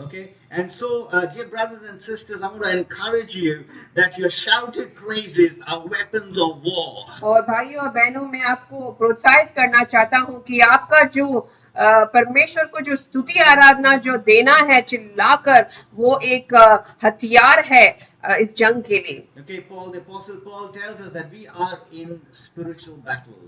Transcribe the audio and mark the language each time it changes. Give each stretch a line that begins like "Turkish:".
English: Okay, and so dear brothers and sisters, I want to encourage you that your shouted praises are weapons of war.
Hindi: और भाइयों और बहनों, मैं आपको प्रोत्साहित करना चाहता हूँ कि आपका जो परमेश्वर को जो स्तुति आराधना जो देना है चिल्लाकर, वो एक हथियार है इस जंग के लिए।
English: Okay, the apostle Paul tells us that we are in spiritual battles.